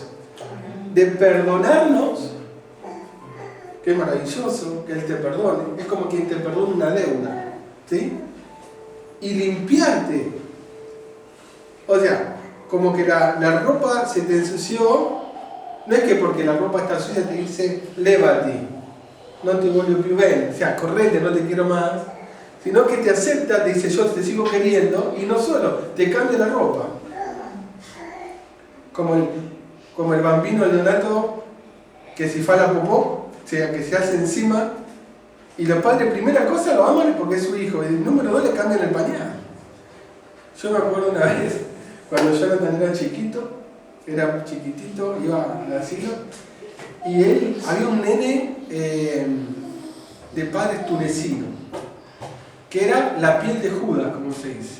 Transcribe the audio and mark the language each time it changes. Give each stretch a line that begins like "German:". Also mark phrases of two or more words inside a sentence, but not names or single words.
Spanish: De perdonarnos, que es maravilloso que Él te perdone. Es como quien te perdona una deuda. ¿Sí? Y limpiarte. O sea, como que la ropa se te ensució. No es que porque la ropa está sucia te dice, lévate,
Italian: no te voglio più bene,
Spanish: o sea, correte, no te quiero más, sino que te acepta, te dice, yo te sigo queriendo, y no solo, te cambia la ropa. Como el
Italian: bambino neonato
Spanish: que
Italian: si fa la popó,
Spanish: o sea, que se hace encima, y los padres, primera cosa, lo aman porque es su hijo, y número 2, le cambian el pañal. Yo me acuerdo una vez, cuando Jonathan era chiquito, era chiquitito, iba al asilo, y él, había un nene de padres tunecinos, que era la piel de Judas, como se dice.